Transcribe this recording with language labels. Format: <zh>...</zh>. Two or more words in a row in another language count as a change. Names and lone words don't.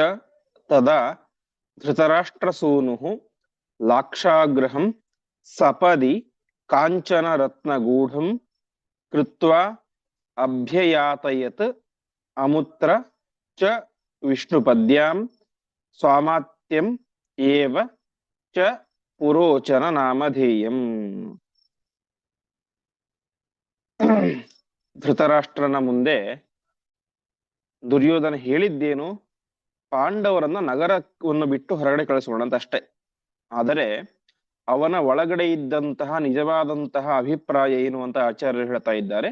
<sa>तदा धृतराष्ट्रसूनुः लाक्षागृहं सपदि काञ्चनरत्नगूढं कृत्वा अभ्ययातयत् अमुत्र च विष्णुपद्यां स्वामात्यम् एव च पुरोचन नामधೇಯಂ।</sa> <kn>ಧೃತರಾಷ್ಟ್ರನ ಮುಂದೆ ದುರ್ಯೋಧನ ಹೇಳಿದ್ದೇನು, ಪಾಂಡವರನ್ನ ನಗರವನ್ನು ಬಿಟ್ಟು ಹೊರಗಡೆ ಕಳಿಸೋಣ ಅಂತ ಅಷ್ಟೇ. ಆದರೆ ಅವನ ಒಳಗಡೆ ಇದ್ದಂತಹ ನಿಜವಾದಂತಹ ಅಭಿಪ್ರಾಯ ಏನು ಅಂತ ಆಚಾರ್ಯರು ಹೇಳ್ತಾ ಇದ್ದಾರೆ.</kn>